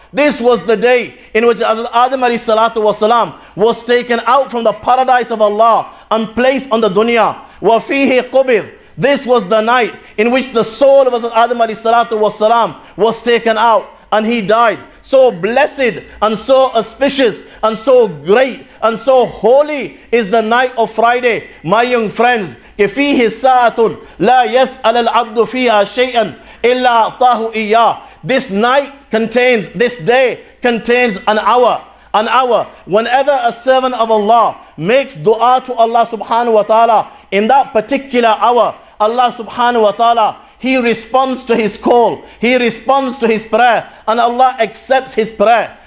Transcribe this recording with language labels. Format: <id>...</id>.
<en>This was the day in which Hazrat Adam alayhi salatu was salam was taken out from the paradise of Allah and placed on the dunya.</en> <ar>وَفِيهِ قُبِض.</ar> <en>This was the night in which the soul of Hazrat Adam alayhi salatu was salam was taken out and he died. So blessed and so auspicious and so great and so holy is the night of Friday. My young friends,</en> <ar>فِيهِ سَاعَةٌ لَا يَسْأَلَ الْعَبْدُ فِيهَا شَيْئًا إِلَّا أَعْطَاهُ إِيَّاهُ.</ar> <en>This day contains an hour. An hour. Whenever a servant of Allah makes dua to Allah subhanahu wa ta'ala, in that particular hour, Allah subhanahu wa ta'ala, He responds to his call. He responds to his prayer. And Allah accepts his prayer.</en>